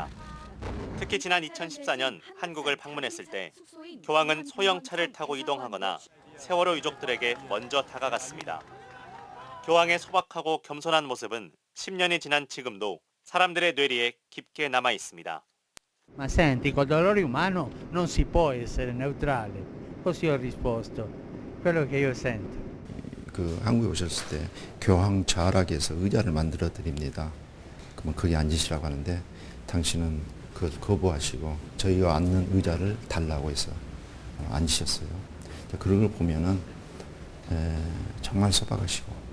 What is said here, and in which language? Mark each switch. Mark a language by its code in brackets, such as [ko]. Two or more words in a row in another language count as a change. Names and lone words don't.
[ko] 특히 지난 2014년 한국을 방문했을 때 교황은 소형차를 타고 이동하거나 세월호 유족들에게 먼저 다가갔습니다. 교황의 소박하고 겸손한 모습은 10년이 지난 지금도 사람들의 뇌리에 깊게 남아 있습니다. [it] Ma senti, col dolore umano non si può essere neutrale. Così ho risposto. quello che io sento. [ko] 그 한국에 오셨을 때 교황 좌락에서 의자를 만들어 드립니다. 그러면 거기 앉으시라고 하는데 당신은 그걸 거부하시고 저희가 앉는 의자를 달라고 해서 앉으셨어요. 그런 걸 보면은 정말 소박하시고.